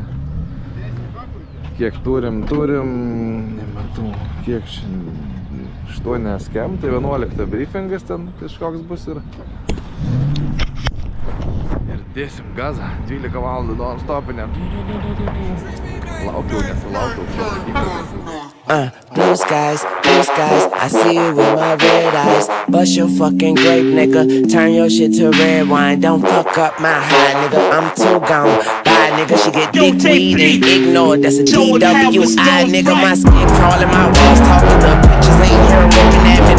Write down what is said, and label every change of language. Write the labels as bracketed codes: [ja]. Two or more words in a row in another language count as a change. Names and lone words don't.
[lt] Kiek turim, nematau, kiek šiandien 8 skem, tai 11 briefingas ten kažkoks bus ir dėsim gazą, 12 valandų non-stopinę. Laukiau, nesulaukiau. [en] Blue skies, I see you with my red eyes. Bust your fucking grape, nigga. Turn your shit to red wine. Don't fuck up my high, nigga. I'm too gone. Bye, nigga. She get dick weed and ignored. That's a DWI, nigga. My skin crawling, my walls talking. The pictures ain't here looking at me.